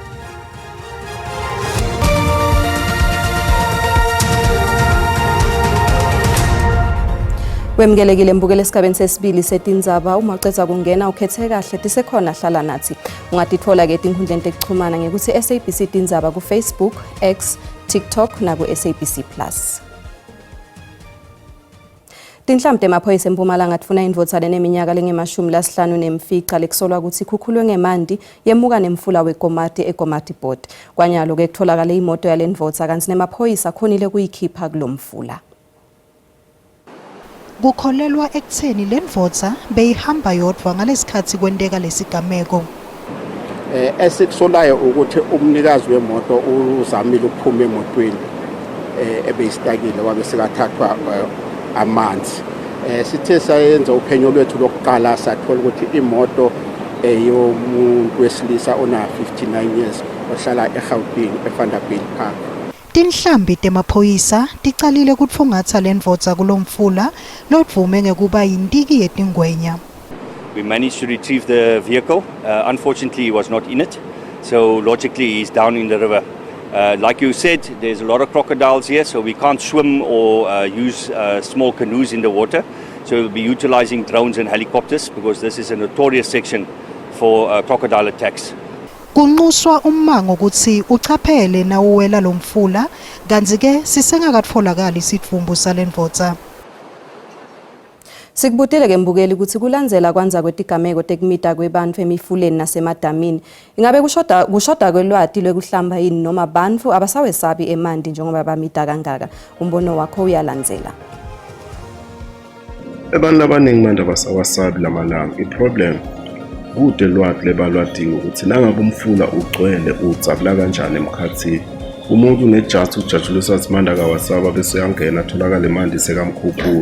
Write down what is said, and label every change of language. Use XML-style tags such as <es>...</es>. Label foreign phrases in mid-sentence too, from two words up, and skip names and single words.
<ss>Wemkelekile mbukele esigabeni sesibili setindzaba uma ucedza kungena ukhethe kahle tisekhona hlala nathi. Ungatitfola-ke tinkhundleni tekuchumana ngekuthi SABC Tindzaba ku Facebook, X, TikTok na ku SABC Plus. Tinhlambi temaphoyisa eMpumalanga tifuna indvodza leneminyaka lengemashumi-5 nemfica lekusolwa ukuthi ikhukhulwe ngemanti yemuka nemfula wekomati eKomati Port. Kwanyalo-ke kutholakale imoto yalendvodza kanti nemaphoyisa khonile kuyikhipha kulomfula. Kukholelwa ekutheni lendvodza beyihamba yodwa ngalesikhathi kwenteka lesigameko.</ss> <zu>Esikusolayo ukuthi umnikazi wemoto uzamile ukuphuma emotweni ebeyistakile wabe sekathathwa amanzi. Sithe sayenza uphenyo lwethu lokuqala sathola ukuthi imoto yomuntu wesilisa ona 59 years ohlala eGauteng eVanderbilt Park.</zu> <ss>Tinhlambi temaphoyisa ticalile kutfungatsa lendvodza kulomfula lodvume ngekuba yintiki yetingwenya.</ss> <en>We managed to retrieve the vehicle. Unfortunately, he was not in it. So logically, he's down in the river. Like you said, there's a lot of crocodiles here, so we can't swim or use small canoes in the water. So we'll be utilizing drones and helicopters because this is a notorious section for crocodile attacks.</en> <ss>Kunquswa ummango ukuthi uchaphele nawuwela lomfula, kanti-ke sisengakatfolakali isithumbu salendvodza. Sikubutile-ke mbukeli ukuthi kulandzela kwanza kwetigameko tekumita kwebantfu emifuleni nasemadamini. Ingabe kushoda kwelwati lwekuhlamba yini noma bantfu abasawesabi emanti njengoba bamita kangaka? Umbono wakho uyalandzela.</ss> <zu>Abantu abaningi manje abasawasabi lamalanga.</zu> <ss>I-problem kude lwati lebalwatiwe ukuthi nangabe umfula ugcwele udzakula kanjani emkhathini.</ss> <zu>Umuntu unejazi ujatshulisa ukuthi manje akawasaba bese uyangena atholakala emanti sekamkhuphula.</zu>